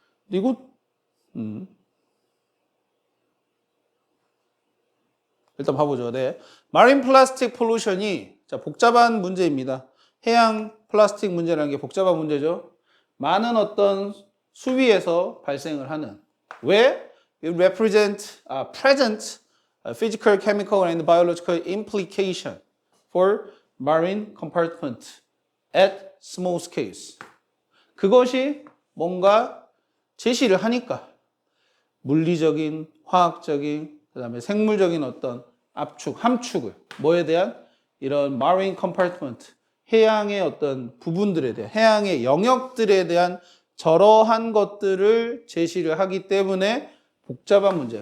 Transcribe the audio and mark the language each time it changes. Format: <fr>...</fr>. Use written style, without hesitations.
<ko>이거 일단 봐보죠. 네, 마린 플라스틱 폴루션이 자 복잡한 문제입니다. 해양 플라스틱 문제라는 게 복잡한 문제죠. 많은 어떤 수위에서 발생을 하는. 왜?</ko> <en>It represent present physical, chemical, and biological implication for marine compartment at small scales.</en> <ko>그것이 뭔가 제시를 하니까 물리적인, 화학적인, 그 다음에 생물적인 어떤 압축, 함축을 뭐에 대한 이런</ko> <en>marine compartment,</en> <ko>해양의 어떤 부분들에 대한 해양의 영역들에 대한 저러한 것들을 제시를 하기 때문에 복잡한 문제야.</ko>